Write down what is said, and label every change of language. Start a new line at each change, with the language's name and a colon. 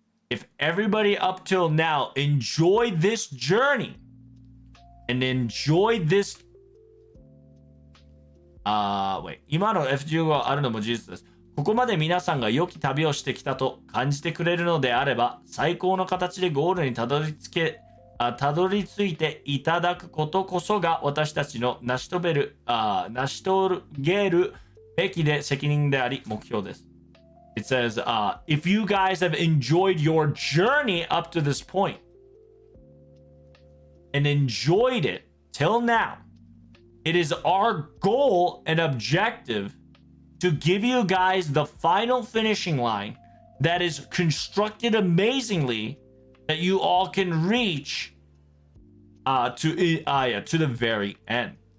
English: If everybody up till now enjoyed this journey and enjoyed this
Japanese: 今の F15 があるのも事実です。ここまで皆さんが良き旅をしてきたと感じてくれるのであれば、最高の形でゴールにたどり着いていただくことこそが私たちの成し遂げるべきで責任であり目標です。
English: It says, if you guys have enjoyed your journey up to this point and enjoyed it till now, it is our goal and objective to give you guys the final finishing line that is constructed amazingly that you all can reach to the very end.